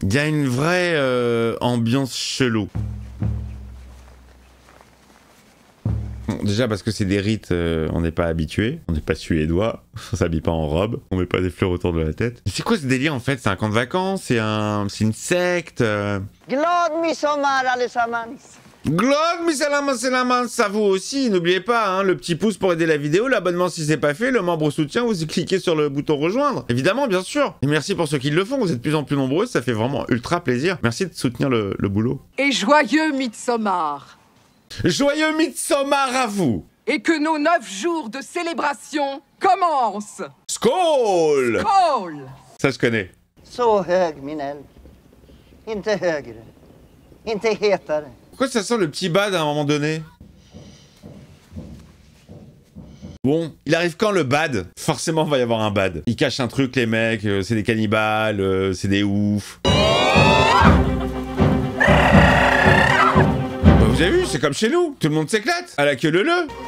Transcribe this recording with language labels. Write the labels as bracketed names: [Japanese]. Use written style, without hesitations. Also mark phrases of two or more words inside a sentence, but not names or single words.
[French] Il y a une vraie ambiance chelou. Bon, déjà parce que c'est des rites, on n'est pas habitué, on n'est pas suédois, on s'habille pas en robe, on met pas des fleurs autour de la tête. C'est quoi ce délire en fait? C'est un camp de vacances? C'est une secte? [Swedish] Glad midsommar allesammans! Glad midsommar [French] à vous aussi, n'oubliez pas, hein, le petit pouce pour aider la vidéo, l'abonnement si c'est pas fait, le membre soutien, vous cliquez sur le bouton rejoindre, évidemment, bien sûr. Et merci pour ceux qui le font, vous êtes de plus en plus nombreux, ça fait vraiment ultra plaisir. Merci de soutenir le boulot. Et joyeux Midsommar. Joyeux Midsommar à vous! Et que nos 9 jours de célébration commencent. Skål! Skål! Ça je connais. [Swedish] Så hög min eld. Inte högre. Inte hetare. [French] Pourquoi ça sent le petit bad à un moment donné? Bon, il arrive quand le bad? Forcément, il va y avoir un bad. Ils cachent un truc, les mecs, c'est des cannibales, c'est des oufs. Bah, vous avez vu, c'est comme chez nous, tout le monde s'éclate, à la queue leu-leu.